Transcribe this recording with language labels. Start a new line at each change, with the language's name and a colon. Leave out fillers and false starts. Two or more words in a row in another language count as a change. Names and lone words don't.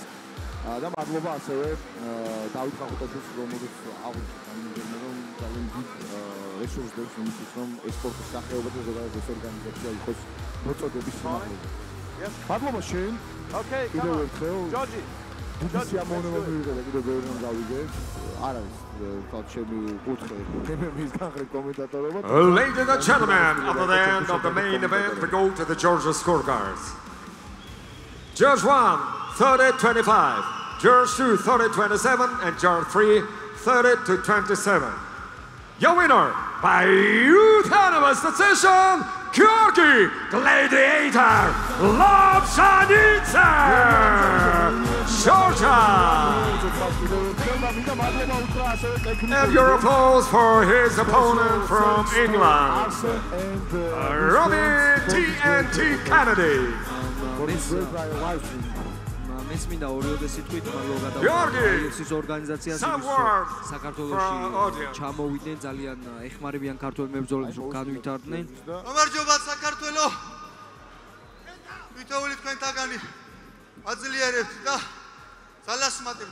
Georgian: და მადლობა ასევე დავით ხახუტაძეს რომელიც აღვნიშნეთ რომ ძალიან დიდ რესურსს დებს იმისთვის რომ სპორტის სახეობა და ზოგადად ეს ორგანიზაცია იყოს მოწოდების სიმაღლეზე. მადლობა შენ. Okay, კიდევ ერთხელ. Georgi. დიდი სიამოვნება მივიღე და კიდევ ბევრი რომ გავიგე. არ არის თქო ჩემი კუთხე MMA-ის განხრით კომენტატორობა.
English: Ladies and gentlemen, at the end of the main event we go to the Georgia scorecards. Judge 1 30-25, Judge 2 30-27 and Judge 3 30-27. Your winner by unanimous decision, Georgi Gladiator Lobzhanidze, Georgia. And your applause for his opponent from England, Robin TNT Kennedy.
Georgian: მეც მინდა ორიოდე სიტყვით მადლობა გადავუხადოთ ორგანიზაციას საქართველოში ჩამოვიდნენ ძალიან ეხმარებიან ქართველ მებრძოლებს რომ განვითარდნენ. გამარჯობა საქართველო. თითოეული თქვენთაგანი აძლიერებთ და ძალასმატებთ.